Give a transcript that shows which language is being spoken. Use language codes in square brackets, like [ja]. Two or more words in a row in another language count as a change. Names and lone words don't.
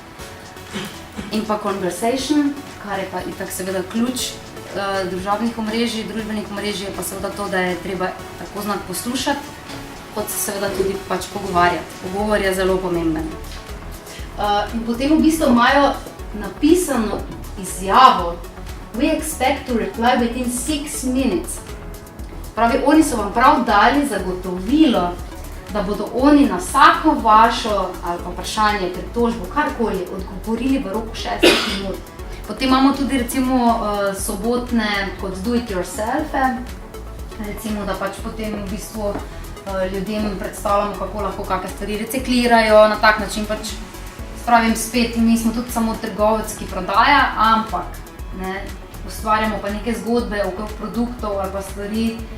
[sl] In pa conversation, kar je pa itak seveda ključ družbenih omrežij, je pa seveda to, da je treba tako znati poslušati, kot se seveda tudi pač pogovarjati. Pogovor je zelo pomemben. In potem v bistvu imajo napisano izjavo [en] We expect to reply within 6 minutes. [sl] Pravi, oni so vam prav dali zagotovilo, da bodo oni na vsako vašo ali pa vprašanje, pritožbo, karkoli odgovorili v roku 6 minut. Potem imamo tudi recimo sobotne kot [en] do it yourself- [sl] e, recimo, da pač potem v bistvu ljudem predstavljamo, kako lahko kakšne stvari reciklirajo, na tak način pač spravim spet, mi smo tudi samo trgovec, ki prodaja, ampak ustvarjamo pa neke zgodbe okrog produktov ali pa stvari,